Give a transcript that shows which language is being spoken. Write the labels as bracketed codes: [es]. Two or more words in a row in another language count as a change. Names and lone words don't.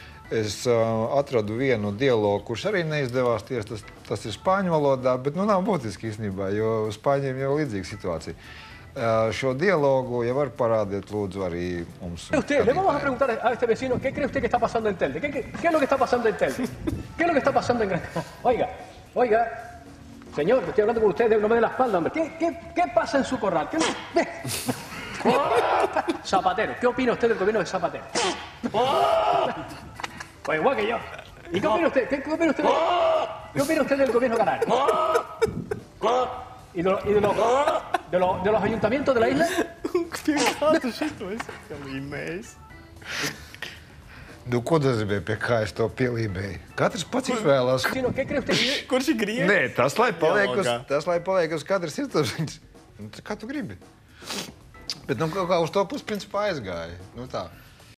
[lv] Es atradu vienu dialogu, kurš arī neizdevās tieši, tas ir spāņu valodā, bet nu nav būtiski īstenībā, jo spāņiem jau līdzīga situācija. Šo dialogu, ja var parādīt, lūdzu, arī mums. [es] Usted, le vamos a preguntar a este vecino, ¿qué cree usted que está pasando en Telde? ¿Qué es lo que está pasando en Telde? ¿Qué es lo que está pasando en Gran Canaria? Oiga, señor, estoy hablando con usted, no me dé la espalda, hombre. ¿Qué pasa en su corral? Zapatero, ¿qué opina usted del gobierno de Zapatero? Pues igual que yo. ¿Y qué opina usted? ¿Qué opina usted del gobierno canario? ¿Y de los ayuntamientos de la isla? [lv] Nu, ko nozīmē, pie kā es to pielīmēju? Katrs pats izvēlās. [es] ¿Qué cree usted? [lv] Kurš ir grieķis? Nē, tas lai paliek uz katras sirdsapziņas. Kā tu gribi? Bet nu, kā uz to pusi principā aizgāja. Nu tā.